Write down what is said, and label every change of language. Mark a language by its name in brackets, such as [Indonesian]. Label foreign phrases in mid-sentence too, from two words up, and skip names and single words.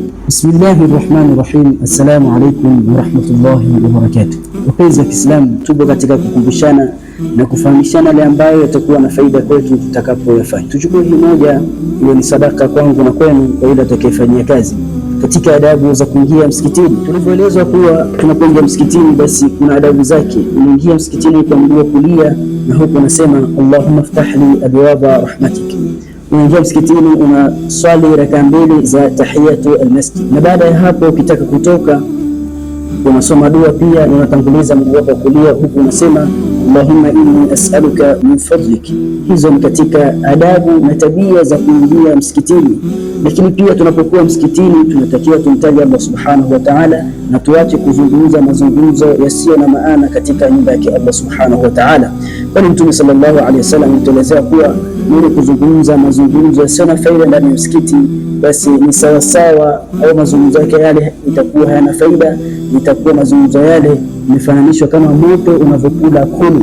[Arabic] بسم الله الرحمن الرحيم. السلام عليكم ورحمة الله وبركاته. [Swahili] Wapenzi wa Kiislamu, tupo katika kukumbushana na kufahamishana yale ambayo yatakuwa na faida kwetu tutakapoyafanya. Tuchukue hili moja, ile ni sadaka kwangu na kwenu kwa yule atakayefanyia kazi. Katika adabu za kuingia msikitini, tulivyoelezwa kuwa tunapoingia msikitini basi kuna adabu zake. Unaingia msikitini kwa mguu wa kulia na huko unasema [Arabic] اللهم افتح لي أبواب رحمتك. [Swahili] Unaingia msikitini unaswali rakaa mbili za [Arabic] تحية المسجد, [Swahili] na baada ya hapo ukitaka kutoka unasoma dua pia, unatanguliza mguu wako kulia huku unasema [Arabic] اللهم إني أسألك من فضلك. [Swahili] Hizo ni katika adabu na tabia za kuingia msikitini. Lakini pia tunapokuwa msikitini tunatakiwa tumtaje Allah [Arabic] سبحانه وتعالى, [Swahili] na tuache kuzungumza mazungumzo yasiyo na maana katika nyumba yake Allah subhanahu wa ta'ala, kwani Mtume [Arabic] صلى الله عليه وسلم [Swahili] alituelezea kuwa mwenye kuzungumza mazungumzo yasiyo na faida ndani ya msikiti basi ni sawasawa, au mazungumzo yake yale itakuwa hayana faida, itakuwa mazungumzo yale imefananishwa kama moto unavyokula kuni.